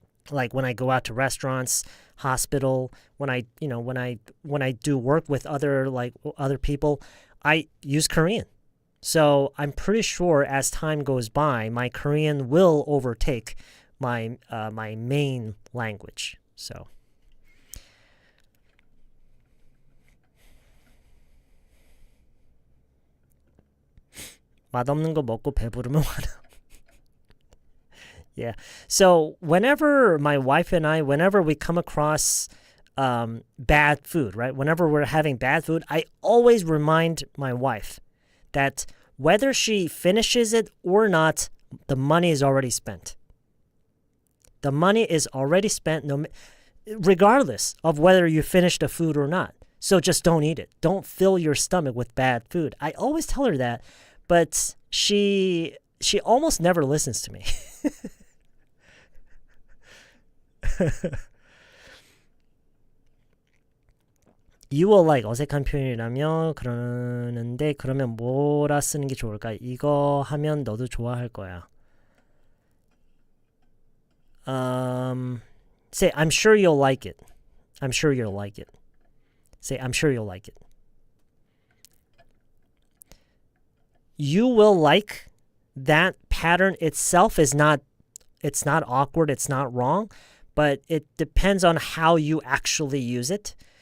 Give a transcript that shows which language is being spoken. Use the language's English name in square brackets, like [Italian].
[English] Like when I go out to restaurants, hospital, when I do work with other people, I use Korean. So I'm pretty sure as time goes by, my Korean will overtake my main language. [Korean] So 맛없는 거 먹고 배부르면 화나. [English] Yeah. So whenever my wife and I, whenever we come across bad food, right? Whenever we're having bad food, I always remind my wife that whether she finishes it or not, the money is already spent. The money is already spent regardless of whether you finish the food or not. So just don't eat it. Don't fill your stomach with bad food. I always tell her that, but she almost never listens to me. You will like [Korean] 어색한 표현이라며 그러는데 그러면 뭐라 쓰는 게 좋을까? 이거 하면 너도 좋아할 거야. [English] Say I'm sure you'll like it. I'm sure you'll like it. Say I'm sure you'll like it. You will like, that pattern itself is not, it's not awkward, it's not wrong, but it depends on how you actually use it.